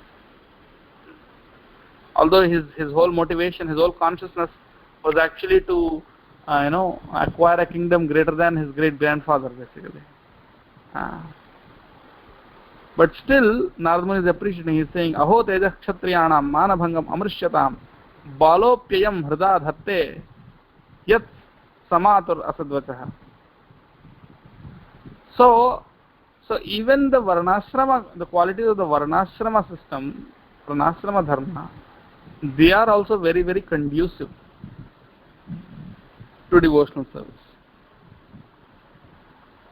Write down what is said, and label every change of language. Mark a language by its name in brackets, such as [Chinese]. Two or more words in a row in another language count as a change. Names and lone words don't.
[English] Although his whole motivation, his whole consciousness was actually to, acquire a kingdom greater than his great-grandfather, basically. But still, Narad Muni is appreciating. He is saying, [Sanskrit] Aho tejah kshatriyanam manabhangam amrishyatam balopyayam hrida dhatte yat samatur asadvachaha. [English] So even the Varnashrama, the qualities of the Varnashrama system, Varnashrama dharma, they are also very, very conducive to devotional service.